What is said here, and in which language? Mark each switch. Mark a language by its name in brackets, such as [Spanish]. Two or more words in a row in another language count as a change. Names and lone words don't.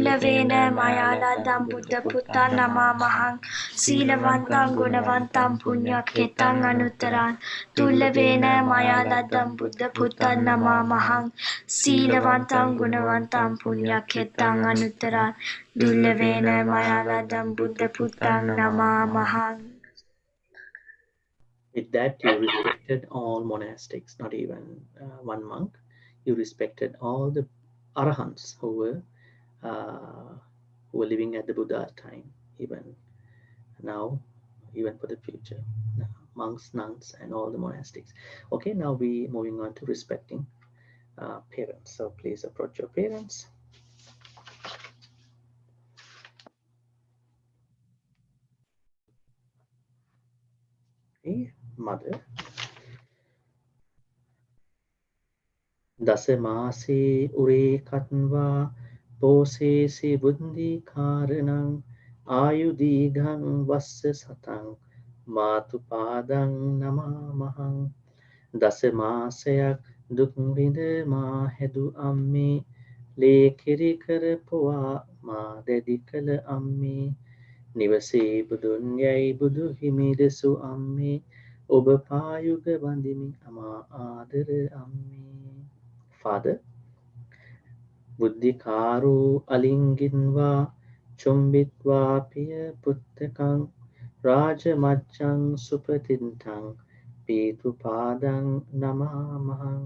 [Pali] Tulavena Mayaladam Buddha Putta Namamahang Silavantam Gunavantam Punya Ketang Anuttaran Tulavena Mayaladam Buddha Putta Namamahang Silavantam Gunavantam Punya Ketang Anuttaran Tulavena Mayaladam Buddha Putta Namamahang. [English] With that, you respected all monastics, not even one monk. You respected all the arahants who were living at the Buddha's time, even now, even for the future. Monks, nuns, and all the monastics. Okay, now we moving on to respecting parents. So please approach your parents. Okay, mother. [Pali] Dasamasi ure katva posesi buddhi karanang ayudigang vassa satang matupadang namamahang. [Sinhala] දසමසයක් දුක් විඳ මා හැදූ අම්මේ ලේ කිරි කරපුවා මා දැඩිකළ අම්මේ නිවසේ බුදුන් යැයි බුදු හිමිදසු අම්මේ ඔබ පායුග වඳිමි අමා ආදර අම්මේ. [Pali] Father, බුද්ධිකාරෝ අලිංගින්වා චුම්බිත්වා පිය පුත්තකං රාජමච්ඡං සුපතින්තං පීතුපාදං නමාමහං.